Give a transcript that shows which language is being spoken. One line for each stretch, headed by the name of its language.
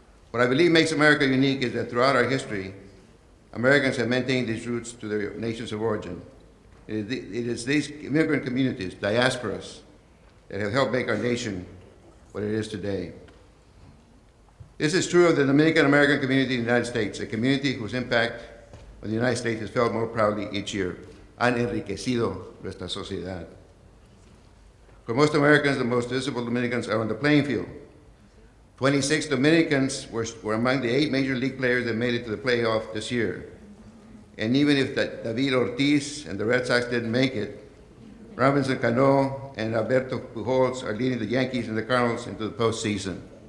English: What I believe makes America unique is that throughout our history, Americans have maintained these roots to their nations of origin. It is these immigrant communities, diasporas, that have helped make our nation what it is today. This is true of the Dominican American community in the United States, a community whose impact on the United States is felt more proudly each year.
Spanish: Han enriquecido nuestra sociedad.
English: For most Americans, the most visible Dominicans are on the playing field. 26 Dominicans were among the 8 major league players that made it to the playoff this year. And even if David Ortiz and the Red Sox didn't make it, Robinson Cano and Alberto Pujols are leading the Yankees and the Cardinals into the postseason.